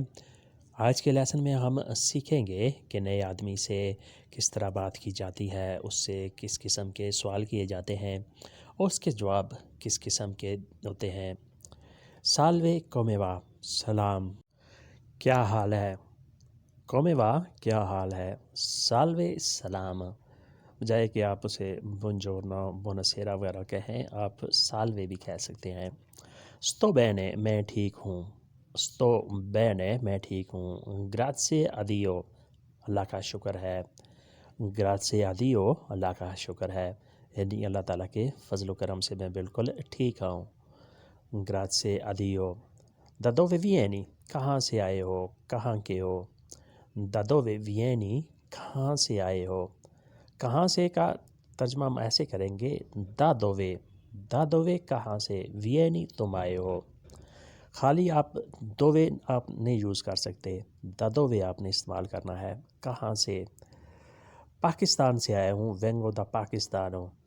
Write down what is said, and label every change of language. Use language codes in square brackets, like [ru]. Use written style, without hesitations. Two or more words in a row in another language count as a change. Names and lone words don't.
[ur] آج کے لیسن میں ہم سیکھیں گے کہ نئے آدمی سے کس طرح بات کی جاتی ہے، اس سے کس قسم کے سوال کیے جاتے ہیں اور اس کے جواب کس قسم کے ہوتے ہیں. [it] salve come va, [ur] سلام، کیا حال ہے. [it] come va, [ur] کیا حال ہے۔ سالوے، سلام. بجائے کہ آپ اسے [it] buongiorno, buonasera [ur] وغیرہ کہیں، آپ سالوے بھی کہہ سکتے ہیں. [it] sto bene, [ur] میں ٹھیک ہوں. [it] sto bene, [ur] میں ٹھیک ہوں. [it] grazie a Dio, [ur] اللہ کا شکر ہے. [it] grazie a Dio, [ur] اللہ کا شکر ہے، یعنی اللہ تعالیٰ کے فضل کرم سے میں بالکل ٹھیک ہوں. [it] grazie a Dio। da dove vieni, [ur] کہاں سے آئے ہو، کہاں کے ہو. [it] da dove vieni, [ur] کہاں سے آئے ہو. کہاں سے کا ترجمہ ہم ایسے کریں گے, [it] da dove [ur] کہاں سے، ویانی تم آئے ہو. خالی آپ دووے آپ نہیں یوز کر سکتے, [it] da dove [ur] آپ نے استعمال کرنا ہے. کہاں سے، پاکستان سے آیا ہوں, [it] vengo da Pakistano.